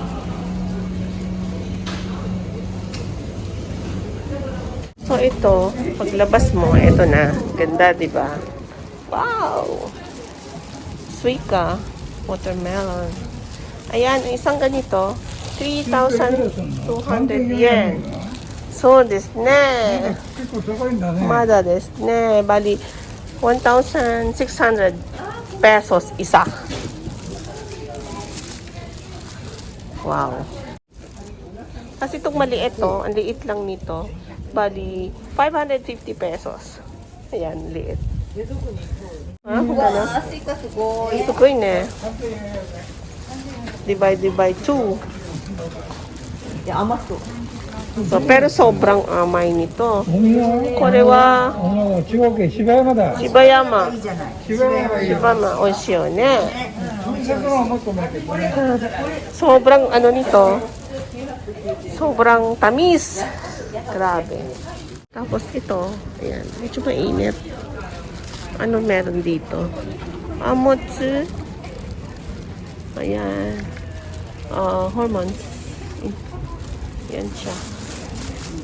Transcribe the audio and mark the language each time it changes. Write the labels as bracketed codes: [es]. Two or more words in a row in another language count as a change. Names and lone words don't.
[tl] So, ito. Paglabas mo, ito na. Ganda, diba? Wow! Suika. Watermelon. Ayan. Isang ganito. 3,200 yen. [ja] そうですね。結構高いんだね。まだですね。 [tl] Bali, 1,600 pesos isa. Wow. Kasi itong maliit to, ang liit lang nito. Bali, 550 pesos. Ayan, liit. Ha? Ano? [ja] すごいね。 [en] Divide by 2. [ja] いや、甘そう。 [tl] So, pero sobrang amay nito. [ja] おみはこれは千葉県芝山だ。柴山。いいじゃない。芝山がいい。柴山、美味しいよね。それはもっとないけどね。 [tl] Sobrang nito. Sobrang tamis. Grabe. Tapos ito, ayan, medyo mainit. Ano meron dito? Amotsu. Ayan. Hormones. Yan siya.